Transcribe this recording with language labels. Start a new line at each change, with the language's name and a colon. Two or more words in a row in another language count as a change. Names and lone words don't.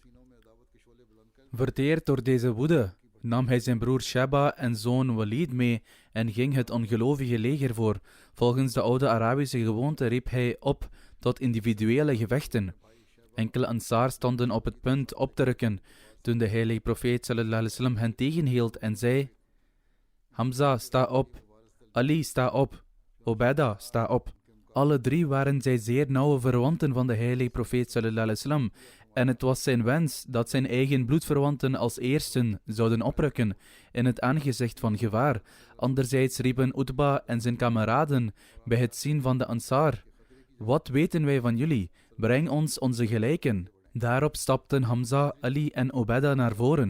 Dutch: Verteerd door deze woede nam hij zijn broer Shaba en zoon Walid mee en ging het ongelovige leger voor. Volgens de oude Arabische gewoonte riep hij op tot individuele gevechten. Enkele Ansar stonden op het punt op te rukken toen de heilige profeet
Arabic: صلى الله عليه وسلم
Dutch: hen tegenhield en zei: Hamza, sta op. Ali, sta op. Obeda, sta op. Alle drie waren zij zeer nauwe verwanten van de heilige profeet
Arabic: صلى الله عليه وسلم
Dutch: en het was zijn wens dat zijn eigen bloedverwanten als eersten zouden oprukken in het aangezicht van gevaar. Anderzijds riepen Utba en zijn kameraden bij het zien van de Ansar: wat weten wij van jullie? Breng ons onze gelijken. Daarop stapten Hamza, Ali en Obeda naar voren.